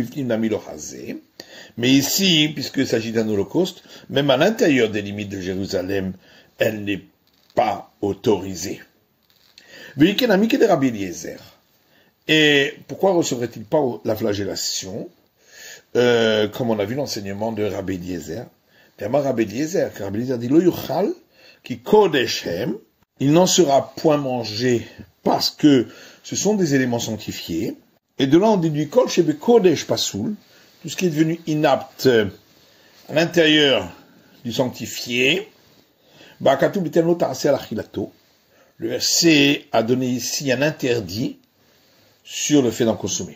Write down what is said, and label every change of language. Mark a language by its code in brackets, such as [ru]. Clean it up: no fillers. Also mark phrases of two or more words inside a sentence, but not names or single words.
[fr] Mais ici, puisqu'il s'agit d'un holocauste, même à l'intérieur des limites de Jérusalem, elle n'est pas autorisée. Et pourquoi recevrait-il pas la flagellation, comme on a vu l'enseignement de Rabbi Eliezer? Rabbi Eliezer dit, [he] לא יאכל כי קדש הם, [fr] il n'en sera point mangé parce que ce sont des éléments sanctifiés. Et de là on déduit [he] כל שבקדש פסול, [fr] tout ce qui est devenu inapte à l'intérieur du sanctifié. Le verset a donné ici un interdit sur le fait d'en consommer.